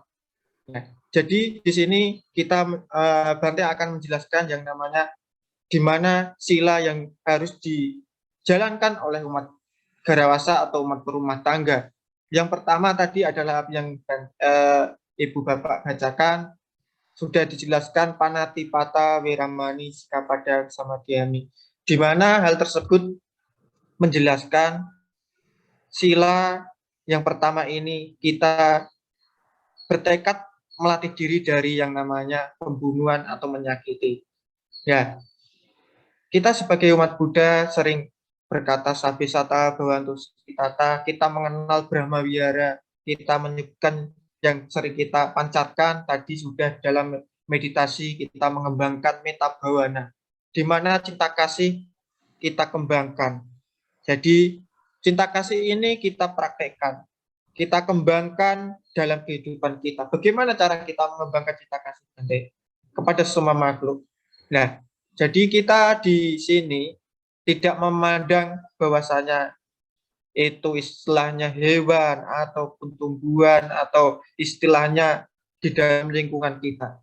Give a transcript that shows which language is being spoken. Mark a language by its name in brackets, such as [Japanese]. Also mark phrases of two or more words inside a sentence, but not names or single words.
[Indonesian] Nah, jadi di sini kita Bante akan menjelaskan yang namanya di mana sila yang harus dijalankan oleh umat Garawasa atau umat berumah tangga. Yang pertama tadi adalah yang Ibu Bapak bacakan, sudah dijelaskan [Pali] panatipata wiramani sikapada samadhyami, [Indonesian] di mana hal tersebut menjelaskan sila yang pertama ini kita bertekad melatih diri dari yang namanya pembunuhan atau menyakiti. Ya, kita sebagai umat Buddha sering berkata [Pali] sabisata bhavantu sukhitata, [Indonesian] kita mengenal [Pali] Brahma Wihara, [Indonesian] kita menyebutkan yang sering kita pancarkan tadi sudah dalam meditasi, kita mengembangkan [Pali] metta bhavana, [Indonesian] di mana cinta kasih kita kembangkan. Jadi cinta kasih ini kita praktekkan, kita kembangkan dalam kehidupan kita. Bagaimana cara kita mengembangkan cinta kasih kepada semua makhluk? Nah, jadi kita di sini tidak memandang bahwasanya itu istilahnya hewan ataupun tumbuhan atau istilahnya di dalam lingkungan kita.